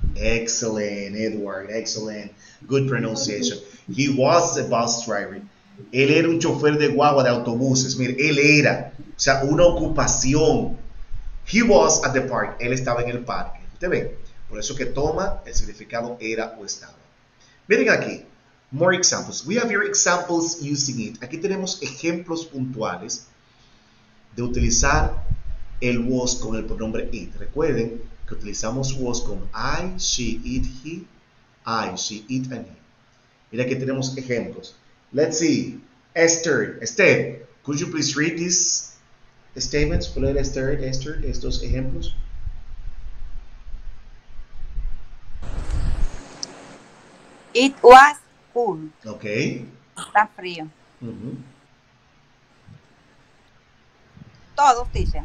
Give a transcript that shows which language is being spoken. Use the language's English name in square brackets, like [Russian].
[English] Excellent, Edward. Excellent. Good pronunciation. He was a bus driver. [Spanish] Él era un chofer de guagua de autobuses. Mire, él era, o sea, una ocupación. [English] He was at the park. [Spanish] Él estaba en el parque. ¿Usted ve? Por eso que toma el significado era o estaba. Miren aquí. [English] More examples. We have here examples using it. [Spanish] Aquí tenemos ejemplos puntuales de utilizar el was con el pronombre it. Recuerden que utilizamos was con I, she, it, he. I, she, it, and he. Mira, aquí tenemos ejemplos. [English] Let's see. Esther, could you please read these statements? [Spanish] ¿Puedo leer Esther, estos ejemplos? [English] It was cool. Okay. [Spanish] Está frío. Todos dicen.